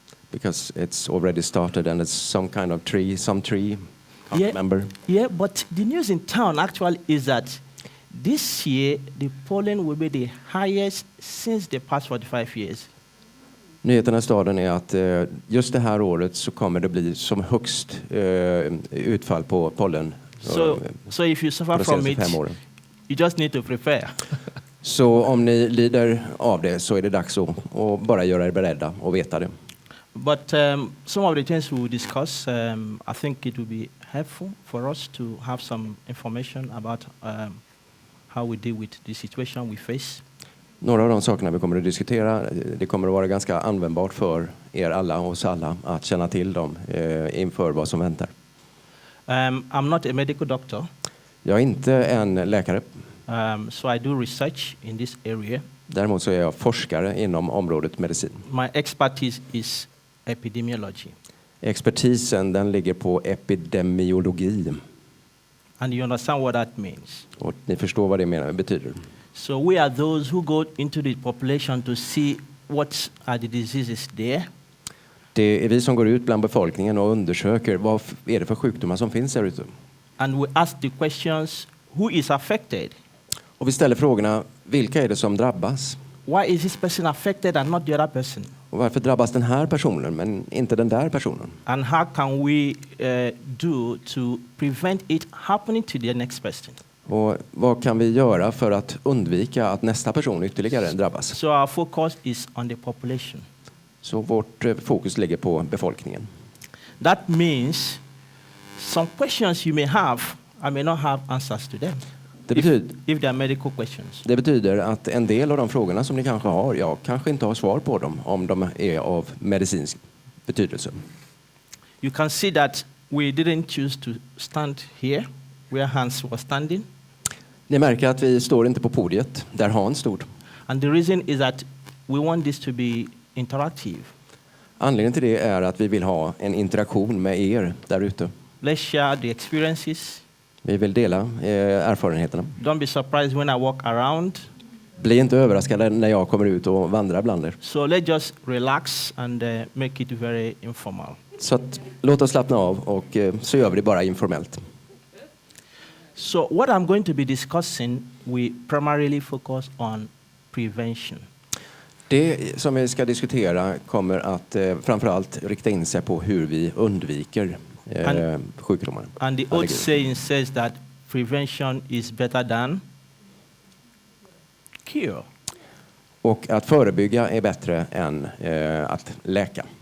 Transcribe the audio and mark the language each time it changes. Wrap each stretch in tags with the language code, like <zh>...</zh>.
<en>Because it's already started and it's some kind of tree, can't remember. Yeah, but the news in town actually is that this year the pollen will be the highest since the past 45 years.</en> <sv>Nyheterna i staden är att just det här året så kommer det bli som högst utfall på pollen.</sv> <en>So if you suffer from it, you just need to prepare.</en> <sv>Så om ni lider av det så är det dags att bara göra er beredda och veta det.</sv> <en>But some of the things we will discuss, I think it will be helpful for us to have some information about how we deal with the situation we face.</en> <sv>Några av de sakerna vi kommer att diskutera, det kommer att vara ganska användbart för er alla och oss alla att känna till dem inför vad som väntar.</sv> <en>I'm not a medical doctor.</en> <sv>Jag är inte en läkare.</sv> <en>So I do research in this area.</en> <sv>Däremot så är jag forskare inom området medicin.</sv> <en>My expertise is epidemiology.</en> <sv>Expertisen den ligger på epidemiologi.</sv> <en>And you understand what that means.</en> <sv>Och ni förstår vad det betyder.</sv> <en>So we are those who go into the population to see what are the diseases there.</en> <sv>Det är vi som går ut bland befolkningen och undersöker vad är det för sjukdomar som finns här ute.</sv> <en>And we ask the questions, who is affected?</en> <sv>Och vi ställer frågorna, vilka är det som drabbas?</sv> <en>Why is this person affected and not the other person?</en> <sv>Och varför drabbas den här personen men inte den där personen?</sv> <en>And how can we do to prevent it happening to the next person?</en> <sv>Och vad kan vi göra för att undvika att nästa person ytterligare drabbas?</sv> <en>So our focus is on the population.</en> <sv>Så vårt fokus ligger på befolkningen.</sv> <en>That means some questions you may have, I may not have answers to them. If they are medical questions.</en> <sv>Det betyder att en del av de frågorna som ni kanske har, jag kanske inte har svar på dem om de är av medicinsk betydelse.</sv> <en>You can see that we didn't choose to stand here where Hans was standing.</en> <sv>Ni märker att vi står inte på podiet där Hans stod.</sv> <en>And the reason is that we want this to be interactive.</en> <sv>Anledningen till det är att vi vill ha en interaktion med er där ute.</sv> <en>Let's share the experiences.</en> <sv>Vi vill dela erfarenheterna.</sv> <en>Don't be surprised when I walk around.</en> <sv>Bli inte överraskade när jag kommer ut och vandrar bland er.</sv> <en>So let's just relax and make it very informal.</en> <sv>Så att, låt oss slappna av och så gör vi det bara informellt.</sv> <en>So what I'm going to be discussing, we primarily focus on prevention.</en> <sv>Det som vi ska diskutera kommer att framförallt rikta in sig på hur vi undviker sjukdomar.</sv> <en>And the old saying says that prevention is better than cure.</en> <sv>Och att förebygga är bättre än att läka.</sv>